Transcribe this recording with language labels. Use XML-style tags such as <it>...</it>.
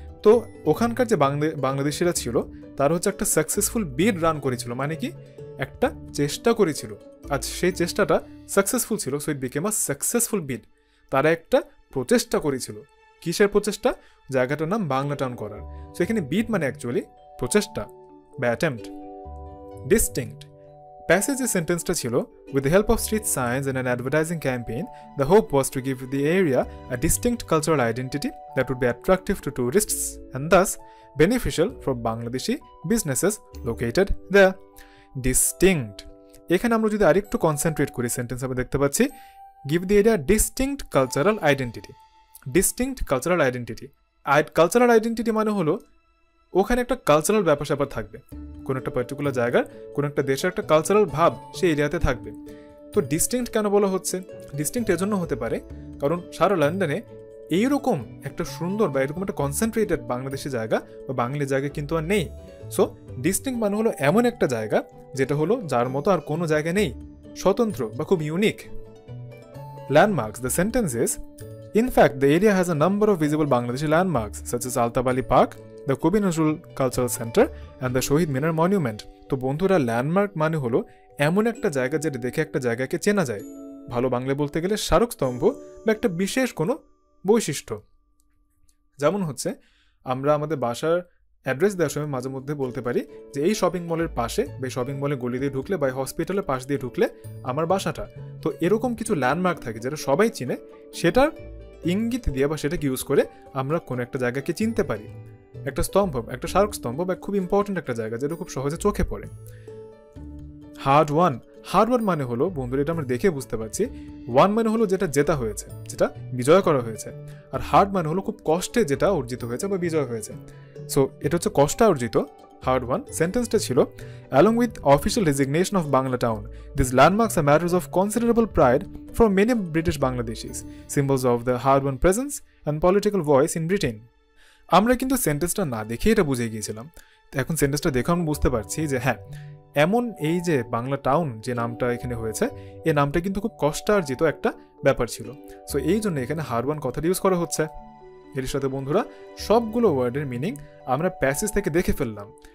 <bn>তো ওখানকার যে বাংলাদেশিরা ছিল তারা হচ্ছে একটা সাকসেসফুল বিড রান করেছিল, মানে কি একটা চেষ্টা করেছিল, আজ সেই চেষ্টাটা সাকসেসফুল ছিল,</bn> <en>So it became a successful bid.</en> <bn>তারা একটা প্রচেষ্টা করেছিল। কিসের প্রচেষ্টা? জায়গাটার নাম বাংলাটাউন করার। সো এখানে বিড মানে অ্যাকচুয়ালি প্রচেষ্টা বা অ্যাটেম্পট। ডিস্টিংক্ট প্যাসেজের সেন্টেন্সটা ছিল,</bn> <en>with the help of street signs and an advertising campaign, the hope was to give the area a distinct cultural identity that would be attractive to tourists and thus beneficial for Bangladeshi businesses located there.</en> <bn>Distinct এখানে আমরা যদি আরেকটু concentrate করি sentence আমরা দেখতে পাচ্ছি</bn> <en>give the area distinct cultural identity.</en> <bn>Cultural identity মানে হলো ওখানে একটা কালচারাল ব্যাপার স্যাপার থাকবে, কোনো একটা পার্টিকুলার জায়গার কোনো একটা দেশের একটা কালচারাল ভাব সেই এরিয়াতে থাকবে। তো ডিস্টিংক্ট কেন বলা হচ্ছে? ডিস্টিংক্ট এজন্য হতে পারে কারণ সারা লন্ডনে এইরকম একটা সুন্দর বা এরকম একটা কনসেন্ট্রেটেড বাংলাদেশি জায়গা বা বাঙালি জায়গা কিন্তু আর নেই। সো ডিস্টিংক্ট মানে হলো এমন একটা জায়গা যেটা হলো যার মতো আর কোনো জায়গা নেই, স্বতন্ত্র বা খুব unique.</bn> <en>Landmarks the sentence is, in fact the area has a number of visible Bangladeshi landmarks such as Altab Ali Park, the Kubi Nazrul Cultural Center and the Shohid Minar Monument.</en> <bn>তো বন্ধুরা landmark মানে হলো এমন একটা জায়গা যেটা দেখে একটা জায়গাকে চেনা যায়, ভালো বাংলা বলতে গেলে স্মারকস্তম্ভ বা একটা বিশেষ কোনো বৈশিষ্ট্য। যেমন হচ্ছে আমরা আমাদের বাসার অ্যাড্রেস দেওয়ার সময় মাঝে মধ্যে বলতে পারি যে এই শপিং মলের পাশে বা শপিং মলে গলি দিয়ে ঢুকলে বা হসপিটালের পাশ দিয়ে ঢুকলে আমার বাসাটা। তো এরকম কিছু ল্যান্ডমার্ক থাকে যেটা সবাই চিনে, সেটার ইঙ্গিত দিয়ে বা সেটাকে ইউজ করে আমরা কোনো একটা জায়গাকে চিনতে পারি। একটা স্তম্ভ, একটা স্মারক স্তম্ভ বা খুব ইম্পর্টেন্ট একটা জায়গা যেটা খুব সহজে চোখে পড়ে। হার্ড ওয়ান মানে হলো বন্ধুরা, এটা আমরা দেখে বুঝতে পারছি, ওয়ান মানে হলো যেটা জেতা হয়েছে, যেটা বিজয় করা হয়েছে, আর হার্ড মানে হলো খুব কষ্টে যেটা অর্জিত হয়েছে বা বিজয় হয়েছে। সো এটা হচ্ছে কষ্টার্জিত হার্ড ওয়ান। সেন্টেন্সটা ছিল,</bn> <en>along with official designation of Banglatown, these landmarks are matters of considerable pride for many British Bangladeshis, symbols of the hard won presence and political voice in Britain.</en> <bn>আমরা কিন্তু সেন্টেন্সটা না দেখে এটা বুঝে গিয়েছিলাম, এখন সেন্টেন্সটা দেখে আমরা বুঝতে পারছি যে হ্যাঁ, এমন এই যে বাংলা টাউন যে নামটা এখানে হয়েছে, এই নামটা কিন্তু খুব কষ্টার্জিত একটা ব্যাপার ছিল। সো এই জন্য এখানে হার্ড ওয়ান কথাটা ইউজ করা হচ্ছে। এর সাথে বন্ধুরা সবগুলো ওয়ার্ডের মিনিং আমরা প্যাসেজ থেকে দেখে ফেললাম।</bn>